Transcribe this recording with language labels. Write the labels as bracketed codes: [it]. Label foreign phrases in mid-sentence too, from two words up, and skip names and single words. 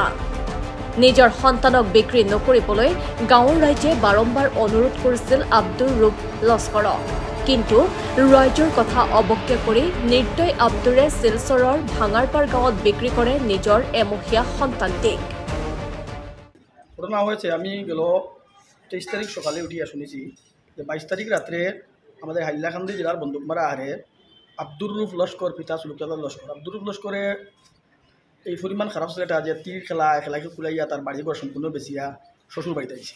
[as] নিজৰ সন্তানক বিক্ৰী নকৰিবলৈ গাঁৱৰ ৰাইজে বাৰম্বাৰ অনুৰোধ কৰিছিল আব্দুৰ ৰূপ লস্কৰক, কিন্তু ৰাইজৰ কথা অৱজ্ঞা কৰি নিৰ্দয় আব্দুৰে শিলচৰৰ ভাঙাৰপাৰ গাঁৱত বিক্ৰী কৰে নিজৰ এমহীয়া সন্তানটিক। [bn] ঘটনা হয়েছে, আমি গেল 23 তারিখ সকালে উঠিয়া শুনেছি যে 22 তারিখ রাত্রে আমাদের হাইলাকান্দি জেলার বন্দুকমারা আহারে আব্দুর রূপ লস্কর পিতা সুলুকাদার লস্কর আব্দুর রূপ লস্করে এই পরিমাণ খারাপ ছেলেটা যে তীর খেলাকে কুলাইয়া তার বাড়িঘর সম্পূর্ণ বেচিয়া শ্বশুর বাড়িতে আইছে।